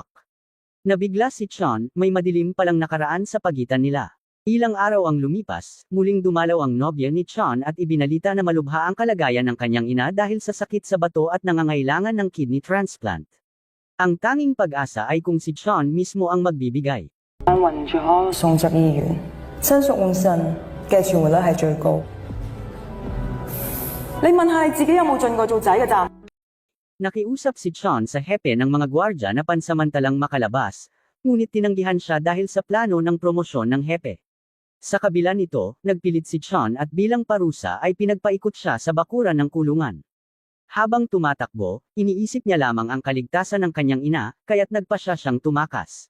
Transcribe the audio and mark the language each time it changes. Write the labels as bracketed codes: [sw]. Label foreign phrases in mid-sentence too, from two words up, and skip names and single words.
[tl] Nabigla si Sean, may madilim palang nakaraan sa pagitan nila. Ilang araw ang lumipas, muling dumalaw ang nobya ni Sean at ibinalita na malubha ang kalagayan ng kanyang ina dahil sa sakit sa bato at nangangailangan ng [en] kidney transplant. [tl] Ang tanging pag-asa ay kung si Sean mismo ang magbibigay. [yue] 暈咗，送入醫院，親屬換腎嘅存活率係最高。你問下你自己有冇盡過做仔嘅責？ [tl] Nakiusap si Sean sa hepe ng mga gwardya na pansamantalang makalabas, ngunit tinanggihan siya dahil sa plano ng promosyon ng hepe. Sa kabila nito, nagpilit si Sean at bilang parusa ay pinagpaikot siya sa bakuran ng kulungan. Habang tumatakbo, iniisip niya lamang ang kaligtasan ng kanyang ina, kaya't nagpa siya siyang tumakas.